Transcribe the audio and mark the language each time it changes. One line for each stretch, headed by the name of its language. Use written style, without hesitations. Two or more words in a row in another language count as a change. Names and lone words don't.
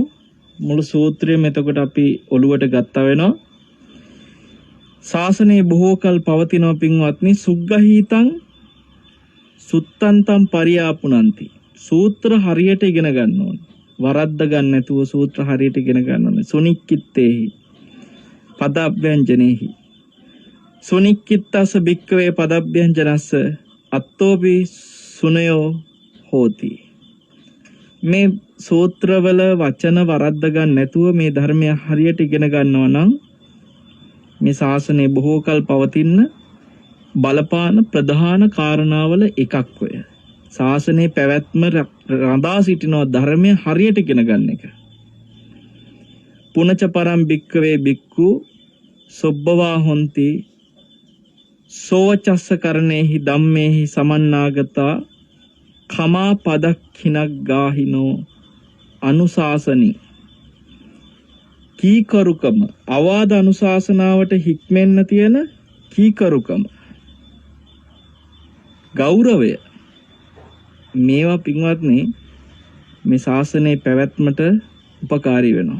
Sinhala: මුළු සූත්‍රයම එතකොට අපි ඔළුවට ගත්තා වෙනවා. ශාසනයේ බොහෝ කල පවතිනවා පින්වත්නි.
Pali: සුග්ගහීතං සුත්තන්තම් පරියාපුනන්ති.
Sinhala: සූත්‍ර හරියට ඉගෙන ගන්න ඕනේ. වරද්ද ගන්න නැතුව සූත්‍ර හරියට ඉගෙන ගන්න ඕනේ.
Pali: සුනික්කිත්තේහි පදබ්බ්‍යංජනේහි සුනික්කිත්තස භික්කවේ පදබ්බ්‍යංජනස්ස අත්තෝපි සුනයෝ හෝති.
Sinhala: මේ සූත්‍රවල වචන වරද්ද ගන්න නැතුව මේ ධර්මය හරියට ඉගෙන ගන්නවා නම් මේ ශාසනය බොහෝ කල් පවතින බලපාන ප්‍රධාන කාරණාවල එකක් ඔය. ශාසනයේ පැවැත්ම රඳා සිටින ධර්මය හරියට ඉගෙන ගන්න එක.
Pali: පුනච පරම් භික්කවේ භික්ඛු සොබ්බවා හොಂತಿ සෝවචස්ස කරණේහි ධම්මේහි සමන්නාගතා කමා පදක්ඛිනක් ගාහිනෝ අනුශාසනි.
Sinhala: කීකරුකම අවාද අනුශාසනාවට හික්මෙන්න තියෙන කීකරුකම, ගෞරවය, මේවා පින්වත්නි මේ ශාසනයේ පැවැත්මට උපකාරී වෙනවා.